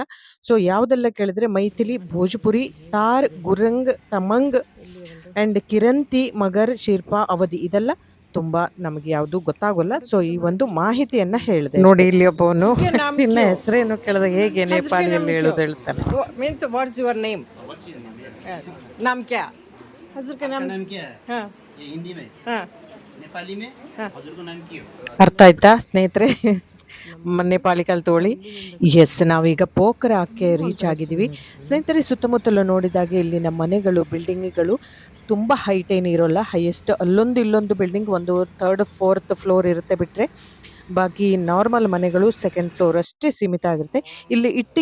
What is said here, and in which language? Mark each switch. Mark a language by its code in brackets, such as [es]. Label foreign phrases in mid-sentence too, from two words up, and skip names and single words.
[kn] ಸೊ ಯಾವುದೆಲ್ಲ ಕೇಳಿದ್ರೆ ಮೈಥಿಲಿ, ಭೋಜ್ಪುರಿ, ತಾರ್, ಗುರಂಗ್, ತಮಂಗ್ ಆ್ಯಂಡ್ ಕಿರಂತಿ, ಮಗರ್, ಶಿರ್ಪಾ, ಅವಧಿ, ಇದೆಲ್ಲ ತುಂಬಾ ನಮಗೆ ಯಾವುದು ಗೊತ್ತಾಗೋಲ್ಲ. ಸೊ ಈ ಒಂದು ಮಾಹಿತಿಯನ್ನ ಹೇಳಿದೆ ನೋಡಿ. ಇಲ್ಲಿ ಒಬ್ಬವನು ನಿನ್ನ ಹೆಸರೇನು ಕೇಳಿದಾಗ ಹೇಗೆ ನೇಪಾಳಿಯಲ್ಲಿ ಹೇಳೋದು ಹೇಳ್ತಾನೆ. [en] means what's your name? [hi] नाम क्या? हजूर का नाम क्या है? हाँ ये हिंदी में, हाँ नेपाली में हजूर का नाम क्या है? [kn] ಅರ್ಥ ಆಯ್ತಾ ಸ್ನೇಹಿತರೆ? ನೇಪಾಳಿ ಕಲ್ತೋಳಿ. ಎಸ್, ನಾವೀಗ ಪೋಖರಾಕ್ಕೆ ರೀಚ್ ಆಗಿದ್ದೀವಿ ಸ್ನೇಹಿತರೆ. ಸುತ್ತಮುತ್ತಲು ನೋಡಿದಾಗ ಇಲ್ಲಿನ ಮನೆಗಳು, ಬಿಲ್ಡಿಂಗ್ಗಳು ತುಂಬ ಹೈಟ್ ಏನು ಇರೋಲ್ಲ. ಹೈಯೆಸ್ಟ್ ಅಲ್ಲೊಂದು ಇಲ್ಲೊಂದು ಬಿಲ್ಡಿಂಗ್ ಒಂದು 3rd 4th ಫ್ಲೋರ್ ಇರುತ್ತೆ, ಬಿಟ್ಟರೆ ಬಾಕಿ ನಾರ್ಮಲ್ ಮನೆಗಳು 2nd ಫ್ಲೋರ್ ಅಷ್ಟೇ ಸೀಮಿತ ಆಗಿರುತ್ತೆ.